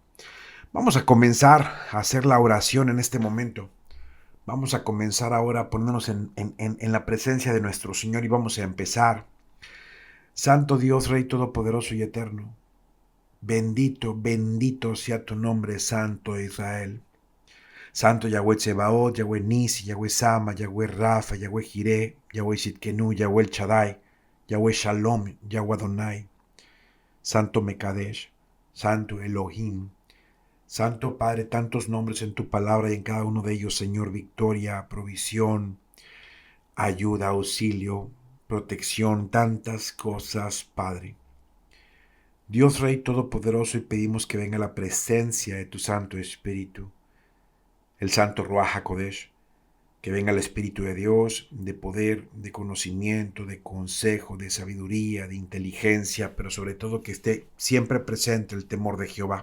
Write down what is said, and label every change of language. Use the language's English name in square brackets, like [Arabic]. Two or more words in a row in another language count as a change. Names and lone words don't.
[Spanish] Vamos a comenzar a hacer la oración en este momento. Vamos a comenzar ahora a ponernos en la presencia de nuestro Señor y vamos a empezar. Santo Dios, Rey Todopoderoso y Eterno, bendito sea tu nombre, Santo de Israel. Santo Yahweh Tsebaot, Yahweh Nisi, Yahweh Sama, Yahweh Rafa, Yahweh Jireh, Yahweh Sitkenu, Yahweh El Shaddai, Yahweh Shalom, Yahweh Adonai, Santo Mekadesh, Santo Elohim, Santo Padre, tantos nombres en tu palabra y en cada uno de ellos, Señor, victoria, provisión, ayuda, auxilio, protección, tantas cosas, Padre. Dios Rey Todopoderoso, y pedimos que venga la presencia de tu Santo Espíritu, el Santo Ruach HaKodesh, que venga el Espíritu de Dios, de poder, de conocimiento, de consejo, de sabiduría, de inteligencia, pero sobre todo que esté siempre presente el temor de Jehová.